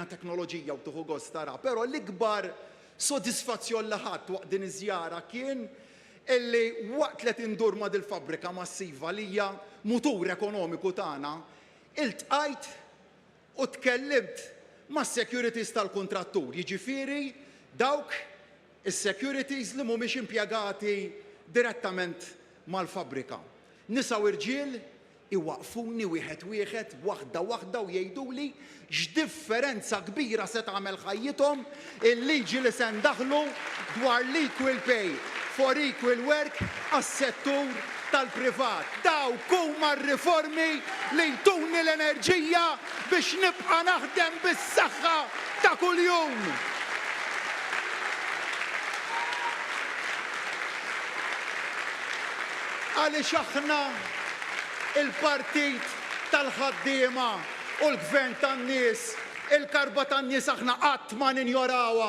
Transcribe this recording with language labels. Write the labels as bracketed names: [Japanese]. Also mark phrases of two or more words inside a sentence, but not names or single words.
[Maltese] teknoloġija u tuħu gost tara, però l-ikbar sodisfazzjon li ħadd waqt din iż-żjara kien illi waqt li tindur ma' dil-fabbrika massiva li hija mutur ekonomiku tagħna, iltqajt u tkellimt mas-securities tal-kuntrattur, jiġifieri dawk is-securities li mhumiex impjegati direttament mal-fabbrika. Nisa u irġiel iwaqfuni wieħed, waħda u jgħiduli x'differenza kbira se tagħmel ħajjithom il-liġi li se ndaħlu dwar l- [English] equal pay for equal work [Maltese] għas-settur tal-privat. Dawk huma r-riformi li jtuni l-enerġija biex nibqa' naħdem bis-saħħa ta' kuljum. Għaliex aħna il-partit tal-ħaddiema u l-gvern tan-nies, il-karba tan-nies aħna qatt ma ninjorawha.